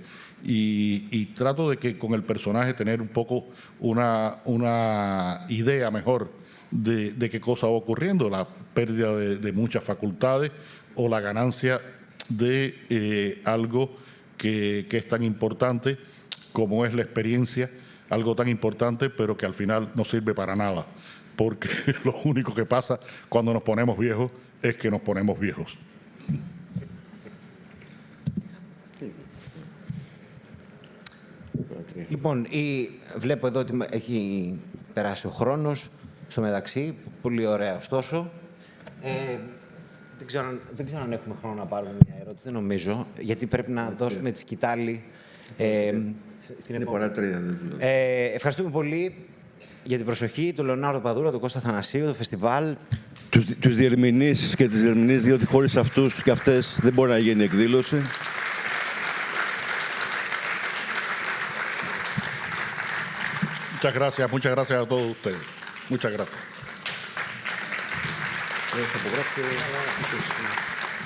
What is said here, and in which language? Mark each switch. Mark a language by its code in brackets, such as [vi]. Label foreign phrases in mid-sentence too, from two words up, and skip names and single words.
[es] Y trato de que con el personaje tener un poco una idea mejor de qué cosa va ocurriendo, la pérdida de muchas facultades o la ganancia de algo que es tan importante como es la experiencia, algo tan importante pero que al final no sirve para nada, porque lo único que pasa cuando nos ponemos viejos es que nos ponemos viejos. [el] Λοιπόν, βλέπω εδώ ότι έχει περάσει ο χρόνος στο μεταξύ, πολύ ωραία ωστόσο. Δεν ξέρω αν έχουμε χρόνο να πάρουμε μια ερώτηση, δεν νομίζω, γιατί πρέπει να δώσουμε τη σκητάλη στην επόμενη. Ευχαριστούμε πολύ για την προσοχή του Λεωνάρδο Παδούρα, του Κώστα Θανασίου, του φεστιβάλ. Τους διερμηνείς και τις διερμηνείς, διότι χωρίς αυτούς και αυτές δεν μπορεί να γίνει εκδήλωση. [es] Muchas gracias a todos ustedes. Muchas gracias.